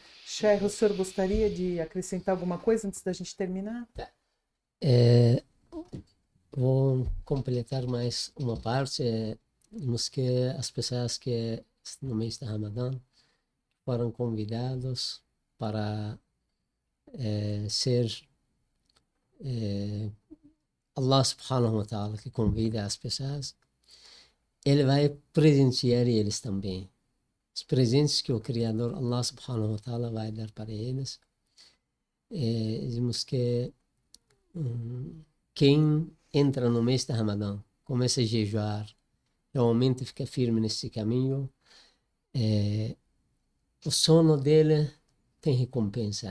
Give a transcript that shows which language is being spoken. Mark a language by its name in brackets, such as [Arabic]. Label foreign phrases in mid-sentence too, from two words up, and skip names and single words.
[Portuguese] Cher, o senhor gostaria de acrescentar alguma coisa antes da gente terminar? Vou completar mais uma parte. Nos que as pessoas que no mês de Ramadã foram convidados para ser [Arabic] الله سبحانه وتعالى [Portuguese] que convida as pessoas, ele vai presentear eles também. Os presentes que o Criador [Arabic] الله سبحانه وتعالى [Portuguese] vai dar para eles. Dizemos que quem entra no mês de Ramadã, começa a jejuar, realmente fica firme nesse caminho, o sono dele tem recompensa.